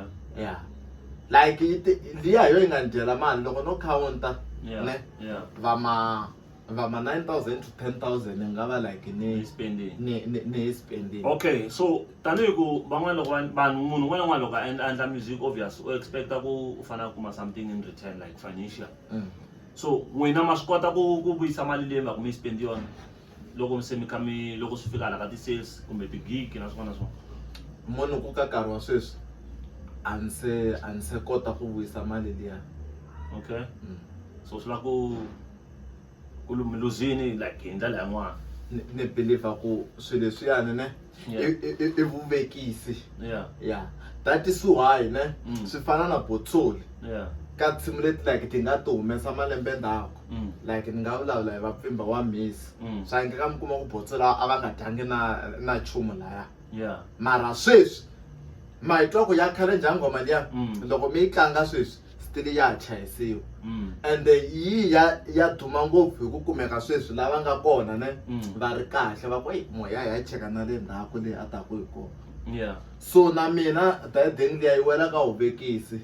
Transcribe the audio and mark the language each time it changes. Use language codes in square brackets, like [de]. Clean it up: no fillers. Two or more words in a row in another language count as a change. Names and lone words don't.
[ts] yeah like liya yo yi nga ni dyela mali loko no counta ne yeah va ma 9,000 to 10,000 ni nga va like ni spending ni spending okay so tanihi ku van'wana loko vanhu munhu un'wana na un'wana loko a endla music obvious u expecta ku u fanele kuma [en] something in return like financial [ts] so n'wina ma swi kota ku vuyisa mali leyi va ku mi spend yona loko se mi kha mi loko swi fika hala ka ti-sales kumbe ti-gig na swin'wana na swin'wana munhu ku ka nkarhi wa sweswi a ni se kota ku vuyisa mali liya okay so swi la ku mi luzini like hi ndlela yin'wana ni believe ku swilo leswiyani ne i vuvekisi yeah [en] that is why [ts] ne swi fana na Botsoli ka tinsimu leti like ti nga ti humesa malembe ndzhaku like ni nga vulavula hi vapfimba wa Miss swa endleka mi kuma ku Botsoli a va nga dyangi na chumu laya mara sweswi mahitwa ku ya khale njhani ngoma liya loko mi yi tlanga sweswi still ya chayisiwa and yi ya duma ngopfu hi ku kumeka sweswi lava nga kona ne va ri kahle va ku moya ya cheka na le ndzhaku leyi a taku hi kona so na mina dadeng liya yi wela ka vuvekisi